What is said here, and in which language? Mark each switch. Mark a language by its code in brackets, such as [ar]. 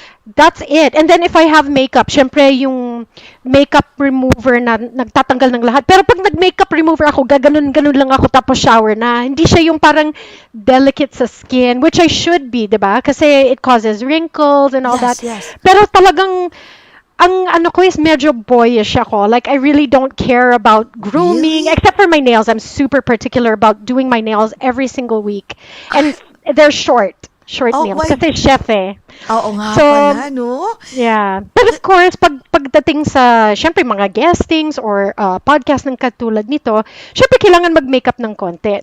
[en] That's it. And then if I have makeup, [tl] syempre yung makeup remover na nagtatanggal ng lahat. Pero pag nag-makeup remover ako, gaganon-ganon lang ako tapos shower na. Hindi siya yung parang delicate sa skin, [en] which I should be, [tl] 'di ba? [en] Kasi it causes wrinkles and all Yes, yes. [tl] Pero talagang ang ano ko is medyo boyish ako. [en] Like, I really don't care about grooming, except for my nails. I'm super particular about doing my nails every single week. And they're short Oh, nails. why? [tl] Kasi chef eh. Oo nga [en] So, [tl] pala, no? Yeah. [en] But of course, [tl] pagdating sa, syempre, mga guestings or podcast ng katulad nito, syempre, kailangan mag-makeup ng konti.